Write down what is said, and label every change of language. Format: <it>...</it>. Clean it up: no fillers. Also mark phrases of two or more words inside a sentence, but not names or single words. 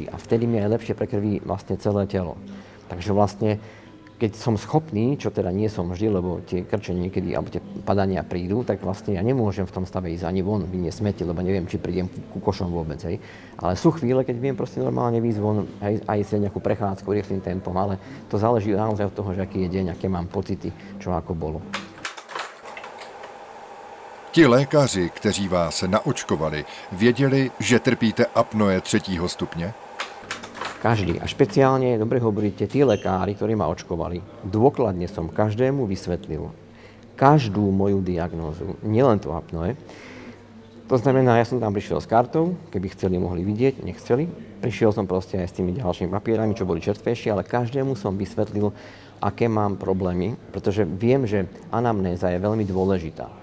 <sk>A vtedy mi aj lepšie prekrví vlastne celé telo. Takže vlastne, keď som schopný, čo teda nie som vždy, lebo tie krče niekedy, alebo tie padania prídu, tak vlastne ja nemôžem v tom stave ísť ani von, vyniesť smeti, lebo neviem, či prídem ku košom vôbec, hej. Ale sú chvíle, keď viem proste normálne výjsť von, aj si nejakú prechádzku rýchlym tempom, ale to záleží naozaj od toho, že aký je deň, aké mám pocity, čo ako bolo.</sk> <cs>Ti lékaři, kteří vás naočkovali, věděli, že trpíte apnoe 3. stupně?</cs> <sk>Každý. A špeciálne, dobre hovoríte, tí lekári, ktorí ma očkovali, dôkladne som každému vysvetlil každú moju diagnózu, nielen to apnoe. To znamená, ja som tam prišiel s kartou, keby chceli, mohli vidieť, nechceli. Prišiel som proste aj s tými ďalšími papierami, čo boli čerstvejšie, ale každému som vysvetlil, aké mám problémy, pretože viem, že anamnéza je veľmi dôležitá.</sk>